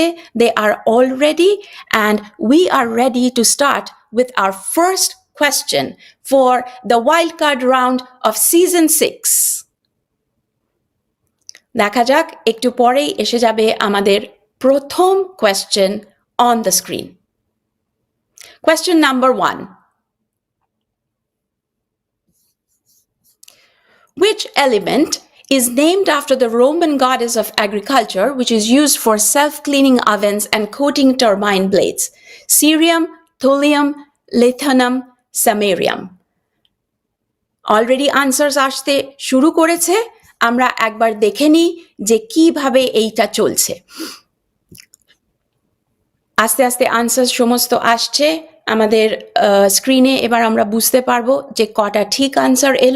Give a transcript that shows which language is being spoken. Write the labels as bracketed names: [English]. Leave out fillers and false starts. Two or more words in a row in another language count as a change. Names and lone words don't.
[English] They are all ready and we are ready to start with our first question for the wild card round of season 6. [Bangla] দেখা যাক, একটু পরেই এসে যাবে আমাদের প্রথম কোয়েশ্চেন [English] on the screen. Question number 1. Which element is named after the Roman goddess of agriculture, which is used for self-cleaning ovens and coating turbine blades? Cerium, thulium, lithanum, samarium. already answers [Bangla] আসতে শুরু করেছে, আমরা একবার দেখে নিই যে কিভাবে এইটা চলছে। আস্তে আস্তে আনসার সমস্ত আসছে আমাদের স্ক্রিনে, এবার আমরা বুঝতে পারবো যে কটা ঠিক আনসার এলো।